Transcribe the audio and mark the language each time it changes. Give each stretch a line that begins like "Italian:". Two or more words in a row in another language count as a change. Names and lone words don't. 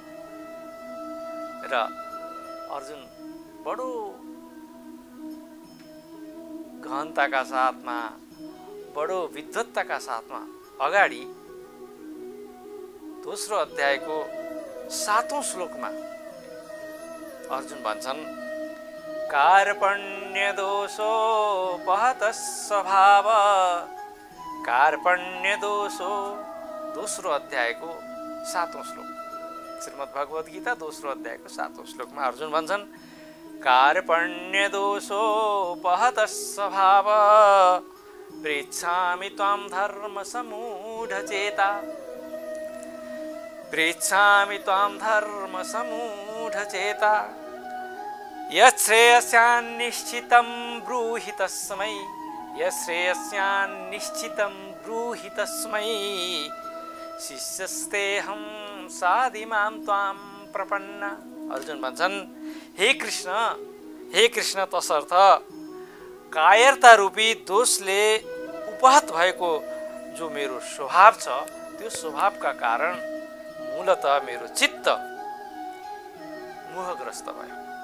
Nepali: र अर्जुन बडो गहनताका साथमा, बडो विद्वत्ताका साथमा अगाडि दोस्रो अध्यायको 7औं श्लोकमा अर्जुन भन्छन्,
Sanskrit: कार्पण्य दोषोपहत स्वभाव। कार्पण्य दोषो,
Nepali: दोस्रो अध्यायको 7औं श्लोक, श्रीमद् भगवत गीता दोस्रो अध्यायको 7औं श्लोकमा अर्जुन भन्छन्,
Sanskrit: कार्पण्य दोषोपहत स्वभाव पृच्छामि त्वां धर्म समूढ चेता। पृच्छामि त्वां धर्म समूढ चेता। यश्रेयस्यान्निश्चितं ब्रूहि तस्मै। यश्रेयस्यान्निश्चितं ब्रूहि तस्मै। शिष्यस्तेऽहं साधिमां त्वां प्रपन्न।
Nepali: अर्जुन भन्छन्, हे कृष्ण तसर्थ कायरता रूपी दोषले उपहत भएको जो मेरो स्वभाव छ, त्यो स्वभावका कारण मूलतः मेरो चित्त मोहग्रस्त भयो।